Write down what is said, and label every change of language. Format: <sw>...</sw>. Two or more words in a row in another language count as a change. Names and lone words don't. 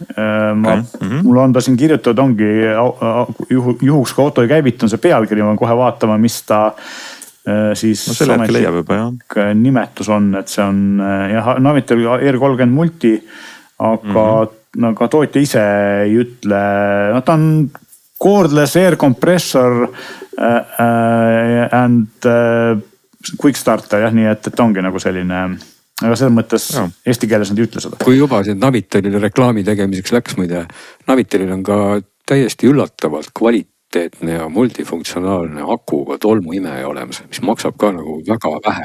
<et>Mul on ta siin kirjutatud, ongi juhuks kui auto ei käivit, on see pealkiri, ma kohe vaatama, mis ta siis nimetus on, et see on Navitel ER30 Multi, aga tootja ise ei ütle, ta on</et> <en>cordless air compressor and quick starter,</en> <et>jah, nii et ongi nagu selline aga selles mõttes eesti keeles nad ei ütle seda. kui juba siin Navitelile reklaami tegemiseks läks, muide, Navitelil on ka täiesti üllatavalt kvaliteetne ja multifunktsionaalne akuga tolmuimeja olemas, mis maksab ka nagu väga vähe.</et>